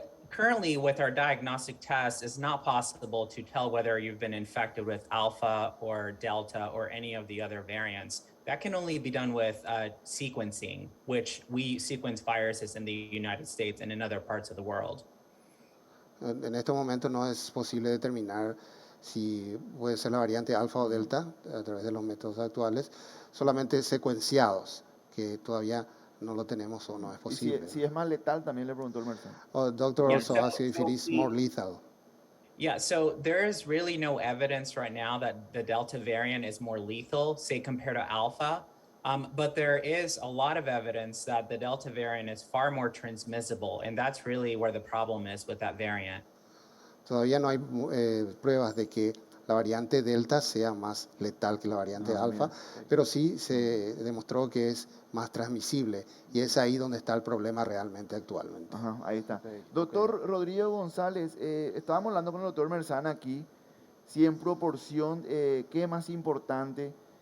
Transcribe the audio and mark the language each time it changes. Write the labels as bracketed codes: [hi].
[en] Currently, with our diagnostic test, it's not possible to tell whether you've been infected with Alpha or Delta or any of the other variants. That can only be done with sequencing, which we sequence viruses in the United States and in other parts of the world. [es] En este momento no es posible determinar si puede ser la variante alfa o delta a través de los métodos actuales, solamente secuenciados, que todavía no lo tenemos o no es posible. Y si es más letal, también le preguntó el Mersan. [en] Doctor also asked if it is more lethal. Yeah, so there is really no evidence right now that the Delta variant is more lethal, say, compared to Alpha. But there is a lot of evidence that the Delta variant is far more transmissible, and that's really where the problem is with that variant. [es] Todavía no hay pruebas de que la variante Delta sea más letal que la variante Alfa, pero sí se demostró que es más transmisible, y es ahí donde está el problema realmente actualmente. Ajá, ahí está. Doctor Rodrigo González, estábamos hablando con el doctor Mersán aquí, si en proporción, ¿qué es más importante?